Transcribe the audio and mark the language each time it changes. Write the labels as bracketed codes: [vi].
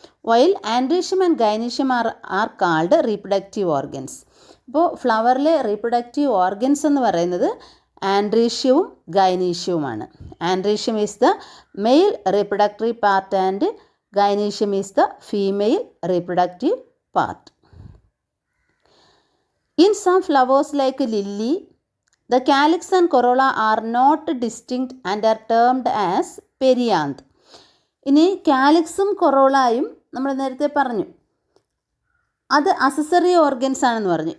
[en] While androecium and gynoecium are called reproductive organs. [ml] അപ്പോൾ ഫ്ലവറിലെ reproductive organs എന്ന് പറയുന്നത് ആൻഡ്രീഷ്യവും ഗൈനീഷ്യവുമാണ്. [en] Androecium is the male reproductory part and gynoecium is the female reproductive part. In some flowers like lily, the calyx and corolla are not distinct and are termed as perianth. [ml] ഇനി കാലിക്സും കൊറോളയും നമ്മൾ നേരത്തെ പറഞ്ഞു അത് accessory organs ആണെന്ന് പറഞ്ഞു.